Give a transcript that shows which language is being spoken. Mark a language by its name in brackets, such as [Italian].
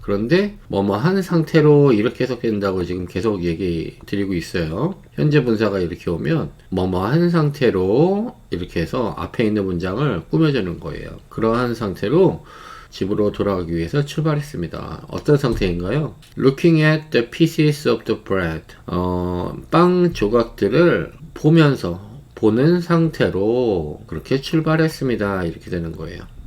[Korean] 그런데 뭐뭐 한 상태로 이렇게 해석된다고 지금 계속 얘기 드리고 있어요. 현재 분사가 이렇게 오면 뭐뭐 한 상태로 이렇게 해서 앞에 있는 문장을 꾸며주는 거예요. 그러한 상태로 집으로 돌아가기 위해서 출발했습니다. 어떤 상태인가요? [English] Looking at the pieces of the bread. [Korean] 빵 조각들을 보는 상태로 그렇게 출발했습니다. 이렇게 되는 거예요.